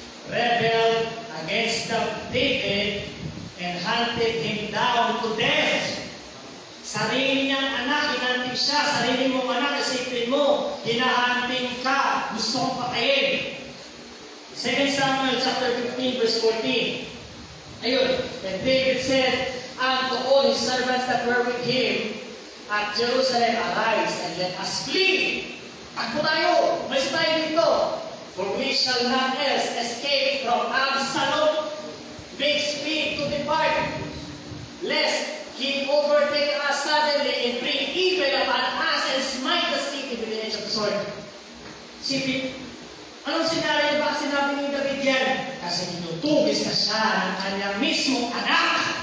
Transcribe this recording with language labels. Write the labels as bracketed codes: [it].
[en] Rebelled against David and hunted him down to death. [tl] Sarili niyang anak, hinanting siya. Sarili mong anak, isipin mo, hinahanting ka, gusto kong patayin. [en] 2 Samuel chapter 15, verse 14. Ayun, and David said unto all his servants that were with him at Jerusalem, arise and let us flee. [tl] Takbo tayo, malis tayo dito. [en] For we shall not else escape from Absalom. Make speed to depart, lest he overtake us suddenly and bring evil upon us and smite the city with the edge of the sword. [tl] Sipin, anong scenario ba sinabi ni David yan? Kasi tinutugis na siya ng kanyang mismong anak.